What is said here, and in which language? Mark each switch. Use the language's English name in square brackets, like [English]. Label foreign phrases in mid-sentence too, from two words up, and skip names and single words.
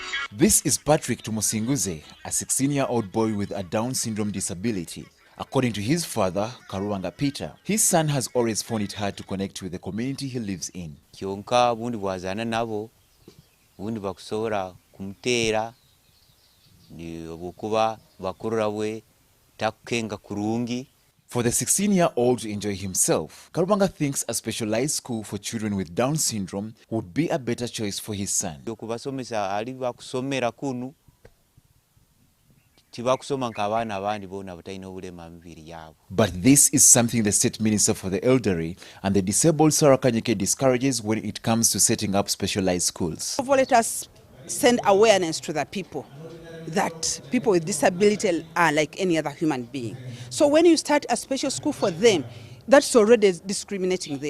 [English] This is Patrick Tumusinguze, a 16-year-old boy with a Down syndrome disability. According to his father, Karuwanga Peter, his son has always found it hard to connect with the community he lives in. [Nyankole] Kyonka bundi bwazana nabo bundi bakusobola kumutera ni obukuba bakurura bwe takukenga kurungi. [English] For the 16-year-old to enjoy himself, Karuwanga thinks a specialized school for children with Down syndrome would be a better choice for his son. [Nyankole] Okubasomesa ali bakusomera kunu tibakusoma nk'abaana abandi bona batalina obulema mubiri yabo. [English] But this is something the State Minister for the Elderly and the Disabled Sarah Kanyike discourages when it comes to setting up specialized schools. Let us send awareness to the people that people with disability are like any other human being. So when you start a special school for them, that's already discriminating them.